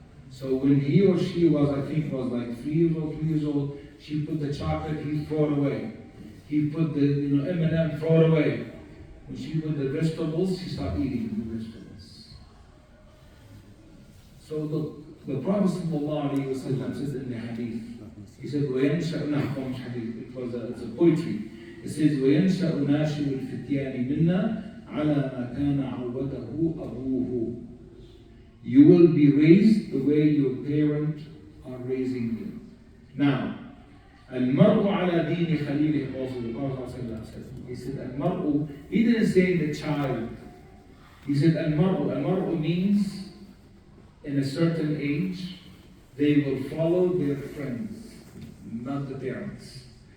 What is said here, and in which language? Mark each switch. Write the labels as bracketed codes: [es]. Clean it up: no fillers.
[en] So when he or she was, I think was like 3 years old, 2 years old, she put the chocolate, he throw it away. He put the M&M, throw it away. When she put the vegetables, she stopped eating the vegetables. So look, the Prophet ﷺ says in the hadith, he said, [ar] وَيَنْشَأُ نَحْوَ [en] hadith. It's a poetry. It says, [ar] وَيَنْشَأُ نَاشِرُ الْفِتْيَانِ مِنَّا عَلَى مَا كَانَ عَوَّدَهُ أَبُوهُ. [en] You will be raised the way your parents are raising you. Now, [ar] الْمَرْءُ عَلَى دِينِ خَلِيلِهِ [en] also the Prophet said. He said, الْمَرْءُ, he didn't say the child. He said, الْمَرْءُ. الْمَرْءُ means in a certain age, they will follow their friends, not the parents.